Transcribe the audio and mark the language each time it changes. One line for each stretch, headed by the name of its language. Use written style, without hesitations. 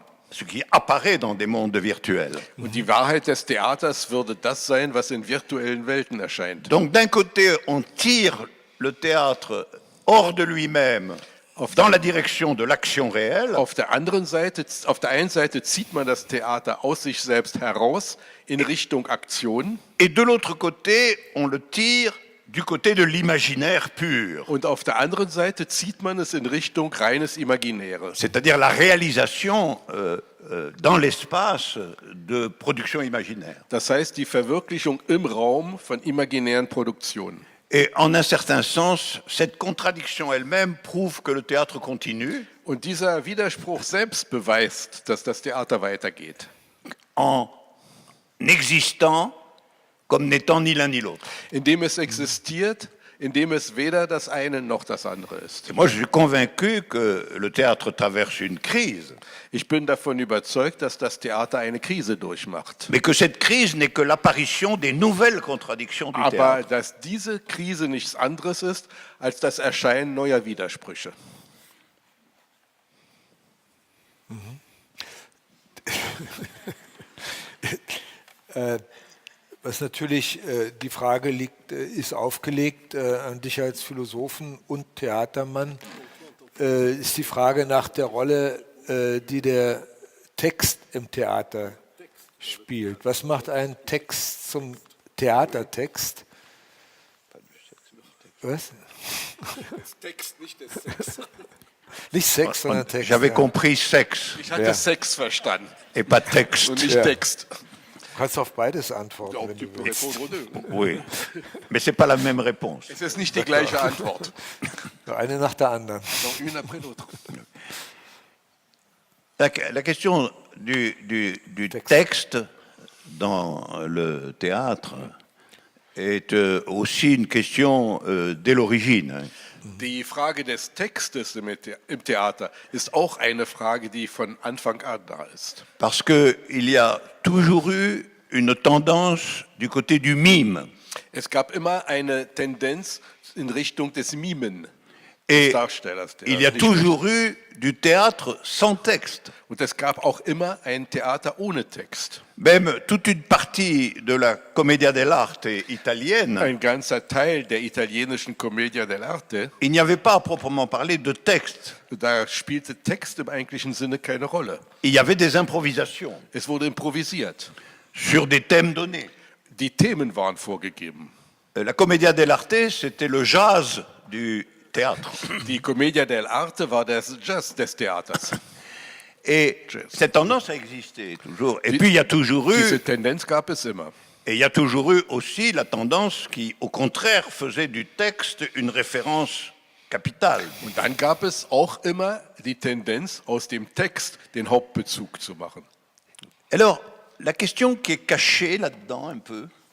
French: ce qui apparaît dans des mondes virtuels.
German: Und die Wahrheit des Theaters würde das sein, was in virtuellen Welten erscheint.
French: Donc d'un côté, on tire le théâtre hors de lui-même, dans la direction de l'action réelle.
German: Auf der einen Seite zieht man das Theater aus sich selbst heraus in Richtung Aktion.
French: Et de l'autre côté, on le tire du côté de l'imaginaire pur.
German: Und auf der anderen Seite zieht man es in Richtung reines Imaginäre.
French: C'est-à-dire la réalisation dans l'espace de production imaginaire.
German: Das heißt, die Verwirklichung im Raum von imaginären Produktionen.
French: Et en un certain sens, cette contradiction elle-même prouve que le théâtre continue
German: Und dieser Widerspruch selbst beweist, dass das Theater weitergeht.
French: en existant comme n'étant ni l'un ni l'autre.
German: Indem es existiert, indem es weder das eine noch das andere ist.
French: Et moi, je suis convaincu que le théâtre traverse une crise,
German: Ich bin davon überzeugt, dass das Theater eine Krise durchmacht.
French: mais que cette crise n'est que l'apparition des nouvelles contradictions du
German: Aber
French: théâtre.
German: dass diese Krise nichts anderes ist als das Erscheinen neuer Widersprüche. Was natürlich die Frage liegt, ist aufgelegt an dich als Philosophen und Theatermann, ist die Frage nach der Rolle, die der Text im Theater spielt. Was macht ein Text zum Theatertext? Was? Text, nicht der Sex. Nicht Sex, sondern Text.
French: J'avais
German: Ja.
French: compris sexe
German: Ich hatte Ja. Sex verstanden
French: et pas texte.
German: und nicht Ja. Text. Du kannst auf beides antworten, wenn du willst.
French: Oui, mais c'est pas la même réponse.
German: Es ist nicht die gleiche Antwort. Eine nach der anderen.
French: Donc une après l'autre. La question du texte dans le théâtre est aussi une question dès l'origine. hein.
German: Die Frage des Textes im Theater ist auch eine Frage, die von Anfang an da ist.
French: Parce qu'il y a toujours eu une tendance du côté du mime.
German: Es gab immer eine Tendenz in Richtung des Mimen,
French: Et
German: des Darstellers.
French: il y a toujours eu du théâtre sans texte.
German: Und es gab auch immer ein Theater ohne Text.
French: Même toute une partie de la commedia dell'arte italienne,
German: Ein ganzer Teil der italienischen Commedia dell'arte,
French: il n'y avait pas à proprement parler de texte.
German: da spielte Text im eigentlichen Sinne keine Rolle.
French: Il y avait des improvisations
German: Es wurde improvisiert.
French: sur des thèmes donnés.
German: Die Themen waren vorgegeben.
French: La commedia dell'arte, c'était le jazz du théâtre.
German: Die Commedia dell'arte war der Jazz des Theaters.
French: Et cette tendance a existé toujours. Et puis il y a toujours
German: Diese
French: eu,
German: Tendenz gab es immer.
French: et il y a toujours eu aussi la tendance qui, au contraire, faisait du texte une référence capitale.
German: Und dann gab es auch immer die Tendenz, aus dem Text den Hauptbezug zu machen.
French: Alors, la question qui est cachée là-dedans un peu,